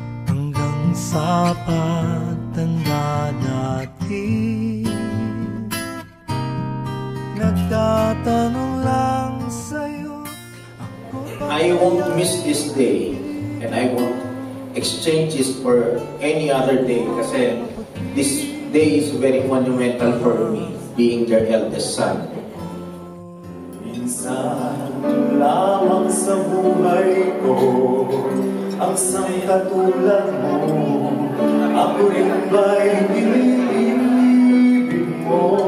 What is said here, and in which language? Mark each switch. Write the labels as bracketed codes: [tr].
[tl] Hanggang sa pagtanda natin, nagtatanong lang sa'yo. [en] I won't miss this day and I won't exchange this for any other day [tl] kasi [en] this day is very monumental for me, being their eldest son. [tl] Minsan lamang sa buhay ko ang sangkatulad mo, ako rin ba'y pinibig mo?